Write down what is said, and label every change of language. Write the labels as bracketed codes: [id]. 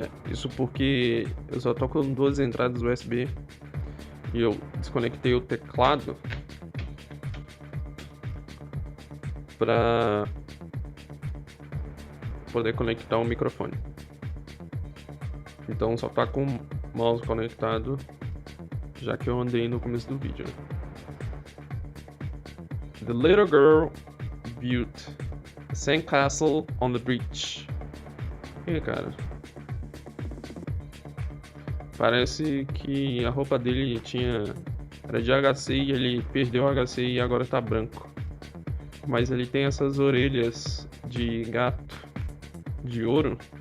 [pt] Isso porque eu só tô com 2 entradas USB e eu desconectei o teclado para poder conectar o microfone. Então só tá com o mouse conectado, já que eu andei no começo do vídeo. [en] The little girl built a sandcastle on the beach. [pt] E cara, parece que a roupa dele era de HC e ele perdeu o HC e agora tá branco. Mas ele tem essas orelhas de gato de ouro.